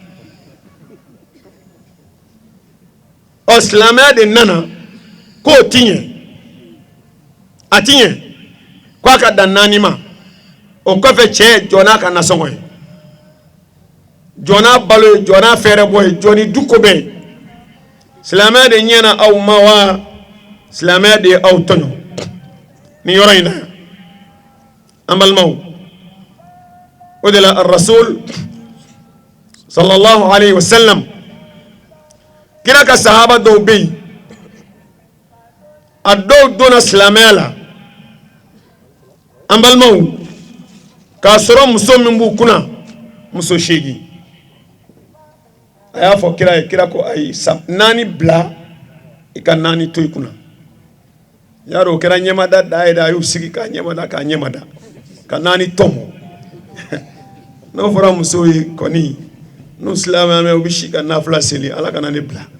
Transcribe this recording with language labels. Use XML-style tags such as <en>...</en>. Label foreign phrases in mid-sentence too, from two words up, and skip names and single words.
<bm>ɔ silamɛya de nana k'o ti ɲɛ a ti ɲɛ k'a ka dan 4 ma o kɔfɛ cɛ jɔn'a ka nasɔngɔ ye jɔna balo ye jɔna fɛrɛ bɔ ye jɔni duko bɛ silamɛya de ɲɛna aw ma wa silamɛya de aw tɔɲɔ ni yɔrɔ in na an balimaw o de la rasul</bm> <ar>صلى الله عليه وسلم</ar> <bm>kira ka sahaba dɔw bɛ yen a dɔw donna silamɛya la an balimaw k'a sɔrɔ muso min b'u kunna muso 8 a y'a fɔ kira ye kira ko ayi 4 bila I ka 4 to I kunna yaro kɛra ɲɛmada da ye da a y'u sigi k'a ɲɛmada ka 4 tɔmɔ n'o fɔra muso ye kɔni n'u silamɛ u bɛ si ka nafila seli ala kana ne bila</bm>